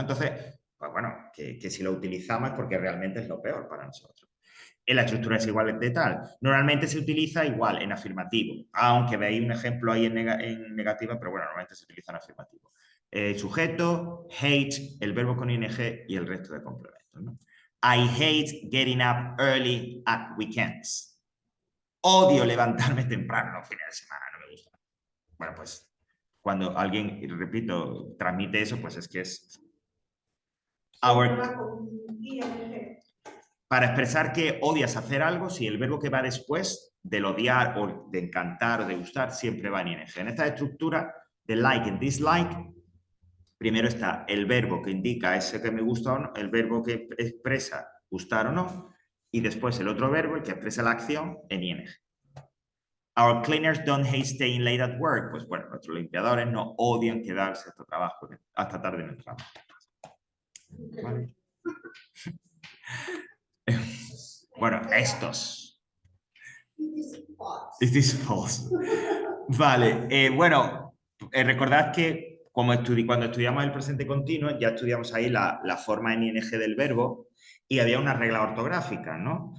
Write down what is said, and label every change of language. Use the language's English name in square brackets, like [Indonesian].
[Spanish] Entonces, pues bueno, que si lo utilizamos es porque realmente es lo peor para nosotros. En la estructura es igual de tal. Normalmente se utiliza igual en afirmativo, aunque veis un ejemplo ahí en negativa, pero bueno, normalmente se utiliza en afirmativo. Sujeto, hate, el verbo con ing y el resto de complementos, ¿no? [English] I hate getting up early at weekends. [Spanish] Odio levantarme temprano los fines de semana, no me gusta. Bueno, pues cuando alguien, repito, transmite eso, pues es que es... Para expresar que odias hacer algo, si el verbo que va después del odiar o de encantar o de gustar siempre va en ing. En esta estructura de like and dislike, primero está el verbo que indica ese que me gusta o no, el verbo que expresa gustar o no, y después el otro verbo, el que expresa la acción, en ing. [English] Our cleaners don't hate staying late at work. [Spanish] Pues bueno, nuestros limpiadores no odian quedarse hasta tarde en el trabajo. ¿Vale? Bueno, estos. [English] Is this false? [Spanish] Vale, bueno, recordad que cuando estudiamos el presente continuo, ya estudiamos ahí la forma en ing del verbo y había una regla ortográfica, ¿no?